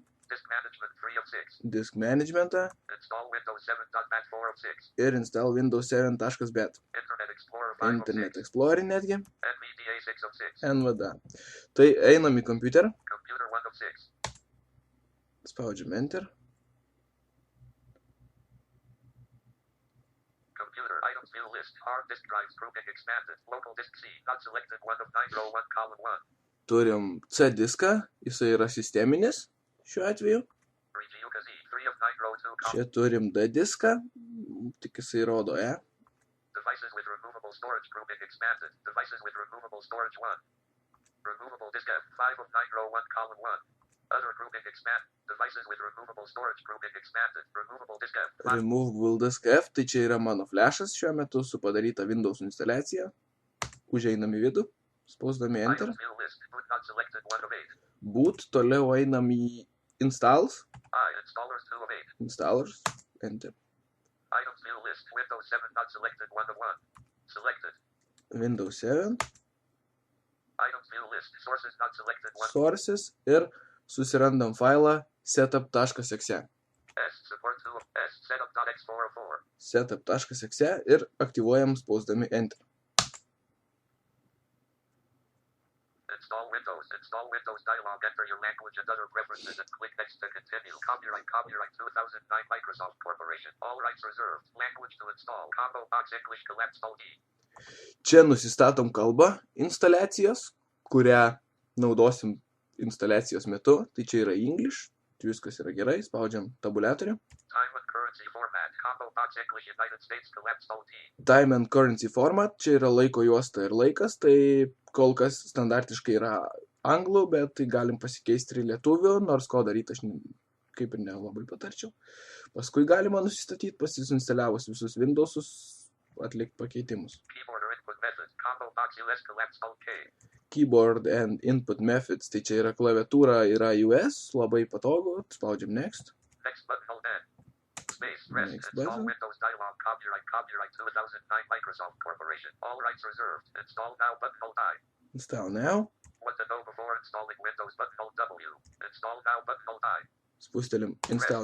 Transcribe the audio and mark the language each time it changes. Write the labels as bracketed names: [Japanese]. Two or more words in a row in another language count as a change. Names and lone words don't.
[Lithuanian] Disk Management'ą. Ir Install Windows 7.bat. Internet Explorer netgi. NVDA. Tai einam į kompiuterį. Spaudžiam Enter. [English] Computer items view list. Hard disk drives grouping expanded. Local disk C. Not selected 1 of 901 column 1. [Lithuanian] turim C diską, jisai yra sisteminis šiuo atveju. Čia turim D diską, tik jisai rodo E. [English] Devices with removable storage grouping expanded. Devices with removable storage 1. Removable disk F 5 of 9 row 1 column 1. Other grouping expand. Devices with removable storage grouping expanded. Removable disk F 5. Removable disk F, [Lithuanian] tai čia yra mano flashas šiuo metu su padaryta Windows instaliacija. Užeinam į vidų, spausdami Enter. [English] Items view list. Boot not selected 1 of 8. [Lithuanian] Boot, toliau einam į Installs. [English] Installers 2 of 8. Installers, Enter. Items view list. Windows 7 not selected 1 of 1. Selected. Windows 7. Items view list. Sources not selected 1. [Lithuanian] Sources ir susirandam failą setup.exe. [English] S support 2 of S setup.x404. [Lithuanian] Setup.exe ir aktyvuojam spausdami Enter. [English] Install Windows dialog, enter your language and other preferences and click next to continue. Copyright 2009 Microsoft Corporation. All rights reserved. Language to install. Combo box English collapsed alt E. [Lithuanian] Čia nusistatom kalbą instaliacijos, kurią naudosim instaliacijos metu. Tai čia yra English, viskas yra gerai, spaudžiam tabuliatorių. [English] Time and currency format. Combo box English United States collapsed alt E. Time and currency format, [Lithuanian] čia yra laiko juosta ir laikas, tai kol kas standartiškai yra anglų, bet tai galim pasikeisti ir lietuvių, nors ko daryti aš kaip ir nelabai patarčiau. Paskui galima nusistatyti, pasisinstaliavus visus Windowsus, atlikti pakeitimus. [English] Keyboard or input method. Combo box US collapsed alt K. Keyboard and input methods, [Lithuanian] tai čia yra klaviatūra, yra US, labai patogu, spaudžiam Next. [English] Next button hold N. Space rest. Next Install button. Windows dialog. Copyright 2009 Microsoft Corporation. All rights reserved. Install now button hold I. Install now. What to know before installing Windows button hold W. Install now button hold I. [Lithuanian] Spūstelim Install